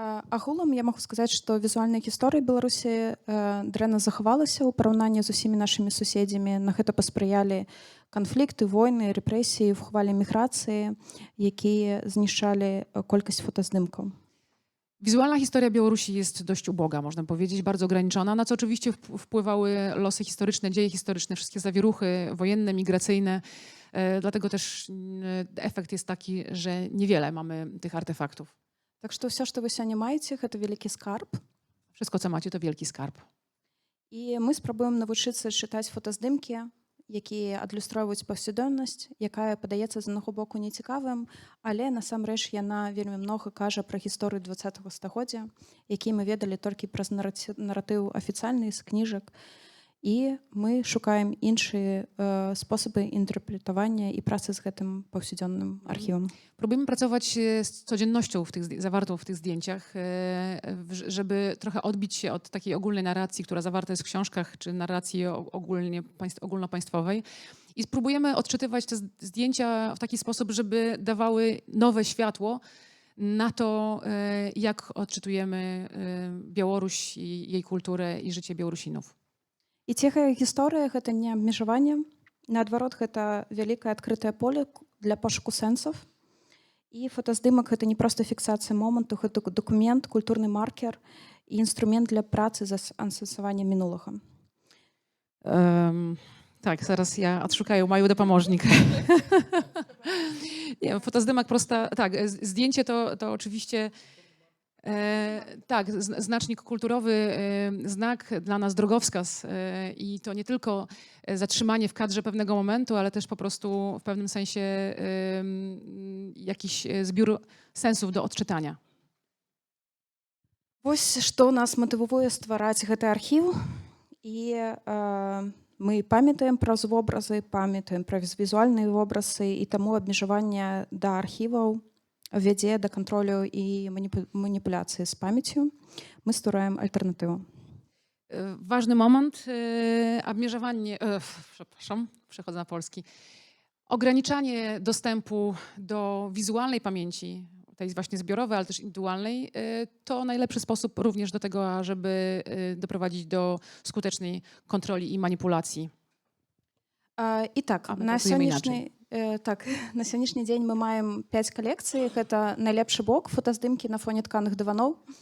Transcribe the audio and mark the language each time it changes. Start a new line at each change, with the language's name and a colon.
Belarusian: Агулам я магу сказаць, што візуальная гісторыя Беларусі дрэнна захавалася ў параўнанні з усімі нашымі суседзямі. На гэта паспрыялі канфлікты, войны, рэпрэсіі, хвалі міграцыі, якія знішчалі колькасць фотаздымкаў.
Polish: Wizualna historia Białorusi jest dość uboga, można powiedzieć, bardzo ograniczona, na co oczywiście wpływały losy historyczne, dzieje historyczne, wszystkie zawieruchy wojenne, migracyjne. Dlatego też efekt jest taki, że niewiele mamy tych artefaktów.
Belarusian: Так што ўсё, што вы сёння маеце, гэта вялікі скарб.
Polish: Wszystko, co macie, to wielki skarb.
Belarusian: І мы спрабуем навучыцца чытаць фотаздымкі, якія адлюстроўваюць паўсядзённасць, якая падаецца з аднаго боку нецікавым, але насамрэч яна вельмі многа кажа пра гісторыю 20-го стагоддзя, які мы ведалі толькі праз наратыў афіцыйны з кніжак. І мы шукаем іншыя спосабы інтэрпрэтавання і працы z гэтым паўсядзённым архівам.
Polish: Próbujemy pracować z codziennością zawartą w tych zdjęciach, żeby trochę odbić się od takiej ogólnej narracji, która zawarta jest w książkach, czy narracji ogólnopaństwowej. I spróbujemy odczytywać te zdjęcia w taki sposób, żeby dawały nowe światło na to, jak odczytujemy Białoruś i jej kulturę i życie Białorusinów.
Belarusian: І ціхая гісторыя гэта не абмежаванне. Наадварот, гэта вялікае адкрытае поле для пошуку сэнсаў. І фотаздымак гэта не проста фіксацыя моманту, гэта дакумент, культурны маркер і інструмент для працы з ансэнсаваннем мінулага.
Polish: Tak, zaraz ja odszukаю moją dopomóżnik. Nie,
Belarusian: fotozdymak prosta,
Polish: tak, zdjęcie to oczywiście tak, znacznik kulturowy, znak dla nas drogowskaz i to nie tylko zatrzymanie w kadrze pewnego momentu, ale też po prostu w pewnym sensie jakiś zbiór sensów do odczytania.
Belarusian: Вось што нас матывуе ствараць гэты архіў. І мы памятаем праз вобразы, памятаем пра візуальныя вобразы, і таму абмежаванне да архіваў вядзе да кантролю і маніпуляцыі з памяццю. Мы ствараем альтэрнатыву.
Polish: Ważny moment, obmierzowanie, przepraszam, przechodzę na polski. Ograniczanie dostępu do wizualnej pamięci, tej właśnie zbiorowej, ale też indywidualnej, to najlepszy sposób również do tego, żeby doprowadzić do skutecznej kontroli i manipulacji.
Belarusian: І так, на сённяшні дзень мы маем 5 калекцый. Гэта найлепшы бок, фотаздымкі на фоне тканых дываноў.